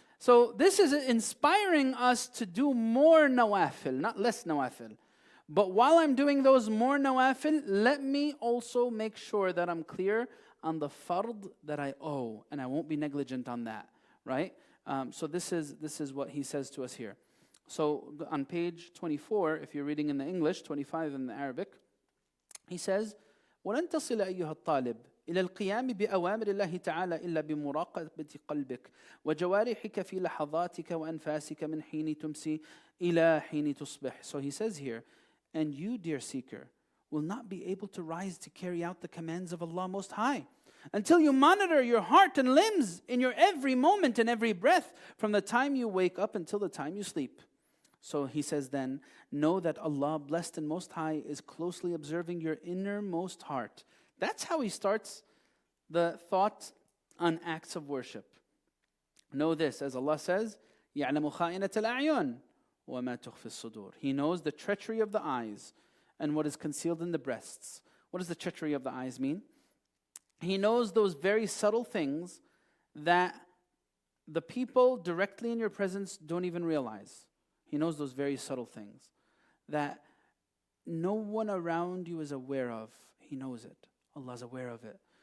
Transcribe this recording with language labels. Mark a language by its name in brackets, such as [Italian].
[English] So this is inspiring us to do more nawafil, not less nawafil. But while I'm doing those more nawafil, let me also make sure that I'm clear on the fard that I owe, and I won't be negligent on that, right? So this is what he says to us here. So on page 24, if you're reading in the English, 25 in the Arabic, he says, [Arabic] وَلَن تَصِلَ أَيُّهَا الطَّالِبِ إلى القيام بأوامر الله تعالى إلا بمراقبة قلبك وجوارحك في لحظاتك وأنفاسك من حين تمسي إلى حين تصبح. [English] So he says here, and you, dear seeker, will not be able to rise to carry out the commands of Allah Most High until you monitor your heart and limbs in your every moment and every breath from the time you wake up until the time you sleep. So he says then, know that Allah, blessed and Most High, is closely observing your innermost heart. That's how he starts the thought on acts of worship. Know this, as Allah says, [Arabic] يَعْلَمُ خَائِنَةَ الْأَعْيُنِ وَمَا تُخْفِي الصُّدُورِ. [English] He knows the treachery of the eyes and what is concealed in the breasts. What does the treachery of the eyes mean? He knows those very subtle things that the people directly in your presence don't even realize. He knows those very subtle things that no one around you is aware of. He knows it. Allah is aware of it.